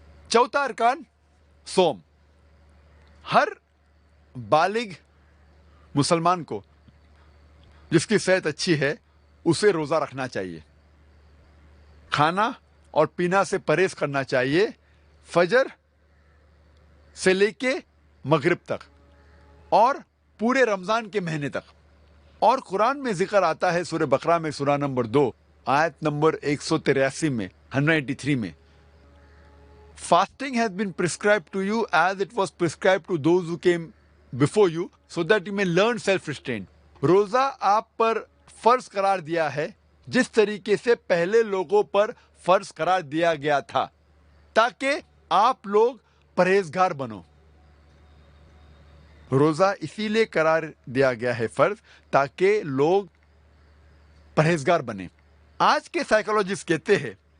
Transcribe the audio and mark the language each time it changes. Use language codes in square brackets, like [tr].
[hi] चौथा अरकान सोम, हर बालिग मुसलमान को जिसकी सेहत अच्छी है उसे रोजा रखना चाहिए, खाना और पीना से परहेज करना चाहिए फजर से लेके मगरिब तक और पूरे रमजान के महीने तक। और कुरान में जिक्र आता है सूरह बकरा में सूरा नंबर 2 आयत नंबर 183 में [en] 183 में, fasting has been prescribed to you as it was prescribed to those who came before you so that you may learn self restraint. [hi] रोजा आप पर फर्ज करार दिया है जिस तरीके से पहले लोगों पर फर्ज करार दिया गया था, ताकि आप लोग परहेजगार बनो। रोजा इसीलिए करार दिया गया है फर्ज ताकि लोग परहेजगार बने। आज के साइकोलॉजिस्ट कहते हैं